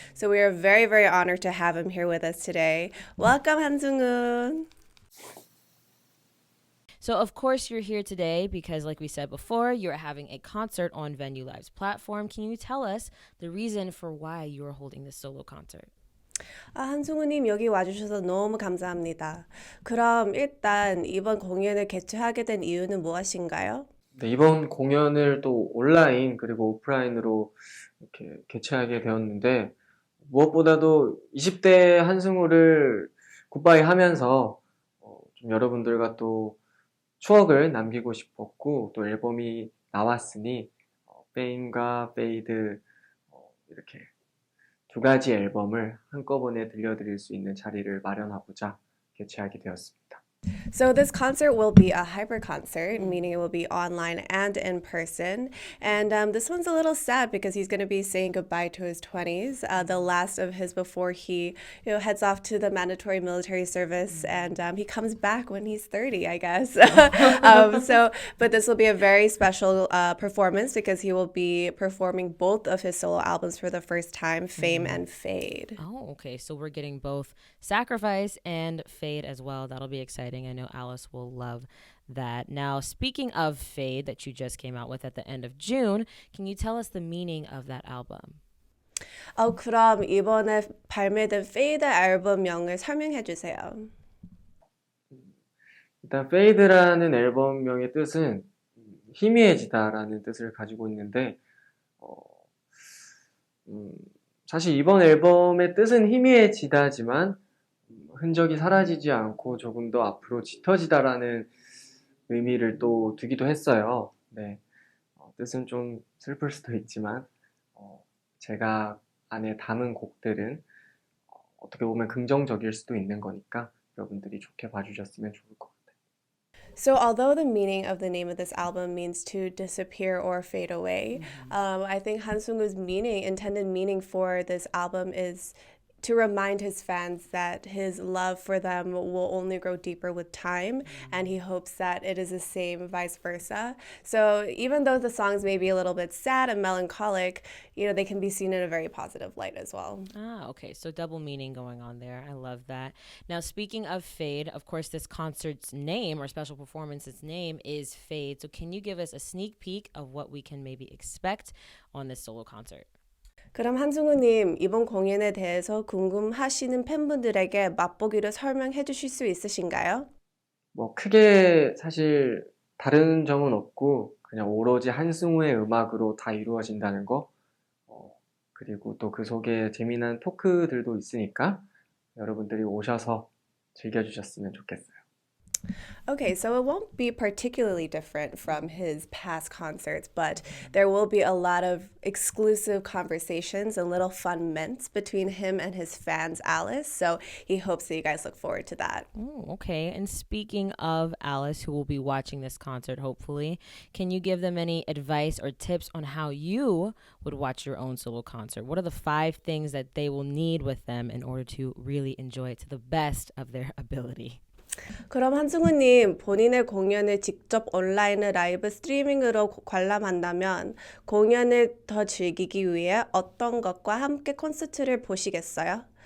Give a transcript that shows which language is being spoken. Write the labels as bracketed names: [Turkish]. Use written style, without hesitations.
[English] So we are very, very honored to have him here with us today. Welcome, Han Seung. So, of course, you're here today because, like we said before, you're having a concert on VenewLive's platform. Can you tell us the reason for why you're holding this solo concert? [Korean] 한승우님 여기 와주셔서 너무 감사합니다. 그럼 일단 이번 공연을 개최하게 된 이유는 무엇인가요? 네, 이번 공연을 또 온라인 그리고 오프라인으로 이렇게 개최하게 되었는데 무엇보다도 20대 한승우를 굿바이 하면서 좀 여러분들과 또 추억을 남기고 싶었고 또 앨범이 나왔으니 페임과 페이드 이렇게 두 가지 앨범을 한꺼번에 들려드릴 수 있는 자리를 마련하고자 개최하게 되었습니다. [English] So this concert will be a hybrid concert, meaning it will be online and in person. And this one's a little sad because he's going to be saying goodbye to his 20s, the last of his before he heads off to the mandatory military service. And he comes back when he's 30, I guess. But this will be a very special performance because he will be performing both of his solo albums for the first time, Fame and Fade. Oh, okay. So we're getting both Sacrifice and Fade as well. That'll be exciting. I know Alice will love that. Now, speaking of Fade that you just came out with at the end of June, can you tell us the meaning of that album? [Korean] 그럼 이번에 발매된 Fade 앨범명을 설명해 주세요. 일단 페이드라는 앨범명의 뜻은 희미해지다라는 뜻을 가지고 있는데 사실 이번 앨범의 뜻은 희미해지다지만 흔적이 사라지지 않고 조금 더 앞으로 짙어지다라는 의미를 또 두기도 했어요. 네, 뜻은 좀 슬플 수도 있지만 제가 안에 담은 곡들은 어떻게 보면 긍정적일 수도 있는 거니까 여러분들이 좋게 봐주셨으면 좋을 것 같아요. [English] So although the meaning of the name of this album means to disappear or fade away, I think Han Seung's intended meaning for this album is to remind his fans that his love for them will only grow deeper with time, and he hopes that it is the same vice versa. So even though the songs may be a little bit sad and melancholic, they can be seen in a very positive light as well. Ah, okay. So double meaning going on there. I love that. Now, speaking of Fade, of course, this concert's name or special performance's name is Fade. So can you give us a sneak peek of what we can maybe expect on this solo concert? [Korean] 그럼 한승우님, 이번 공연에 대해서 궁금하시는 팬분들에게 맛보기로 설명해 주실 수 있으신가요? 크게 사실 다른 점은 없고 그냥 오로지 한승우의 음악으로 다 이루어진다는 거 그리고 또 그 속에 재미난 토크들도 있으니까 여러분들이 오셔서 즐겨주셨으면 좋겠어요. [English] Okay, so it won't be particularly different from his past concerts, but there will be a lot of exclusive conversations and little fun mints between him and his fans, Alice. So he hopes that you guys look forward to that. Oh, okay. And speaking of Alice, who will be watching this concert, hopefully, can you give them any advice or tips on how you would watch your own solo concert? What are the 5 things that they will need with them in order to really enjoy it to the best of their ability? [Korean] 그럼 한승우님, 본인의 공연을 직접 온라인 라이브 스트리밍으로 관람한다면 공연을 더 즐기기 위해 어떤 것과 함께 콘서트를 보시겠어요?